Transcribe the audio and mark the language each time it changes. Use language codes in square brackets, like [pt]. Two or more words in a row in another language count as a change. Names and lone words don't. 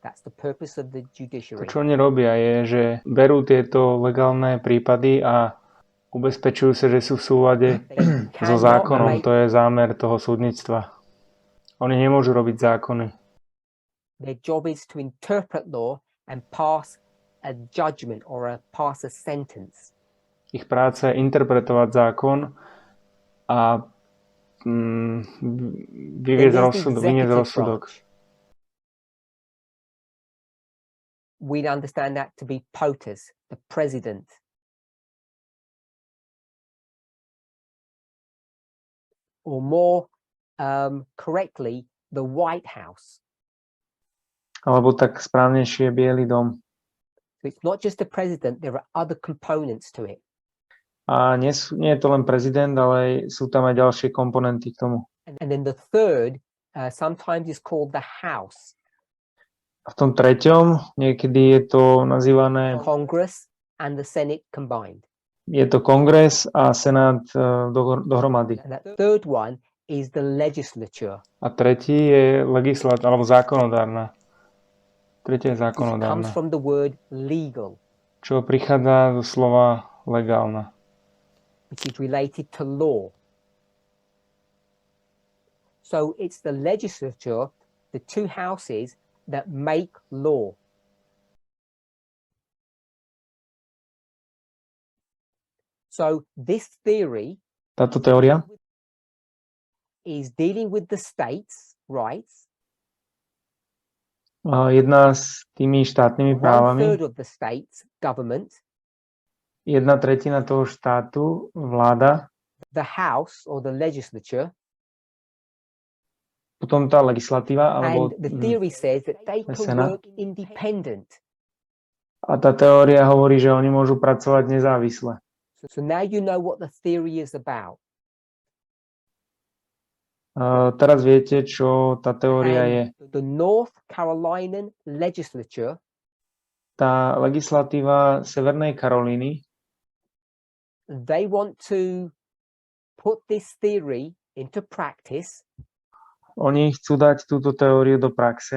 [en] That's the purpose of the [sk] to, [en] judiciary. [sk] čo oni robia, je, že berú tieto legálne prípady a ubezpečujú sa, že sú v súlade so zákonom. To je zámer toho súdnictva. Oni nemôžu robiť zákony. [en] Their job is to interpret law and pass a judgment or pass a sentence. [sk] Ich práca je interpretovať zákon a vyniesť rozsudok. [en] We'd understand that to be POTUS, the president. Or more correctly, the White House. [sk] Alebo tak správnejšie Bielý dom. [en] So it's not just the president, there are other components to it. [sk] A nie je to len prezident, ale sú tam aj ďalšie komponenty k tomu. [en] And then the third sometimes is called the House. [sk] A v tom treťom niekedy je to nazývané [en] Congress and the Senate combined. [sk] Je to Kongres a Senát dohromady. [en] And that third one is the legislature. [sk] A tretí je alebo zákonodárna. Tretia je [en] Which comes [sk] zákonodárna. [en] from the word legal, [sk] Čo prichádza zo slova legálna. [en] which is related to law. So it's the legislature, the two houses that make law. So this theory [sk] Táto teória [en] is dealing with the states' rights. [sk] jedná s tými štátnymi právami. [en] 1/3 of the state's government, [sk] 1/3 toho štátu, vláda, [en] the House or the legislature, [sk] potom tá legislatíva, alebo [en] and the theory says that they can [sk] Senát. [en] work independent. [sk] A tá teória hovorí, že oni môžu pracovať nezávisle. [en] So now you know what the theory is about. [sk] Teraz viete, čo tá teória je. [en] And the North Carolinian legislature [sk] Tá legislatíva Severnej Karolíny, [en] they want to put this theory into practice. [sk] oni chcú dať túto teóriu do praxe.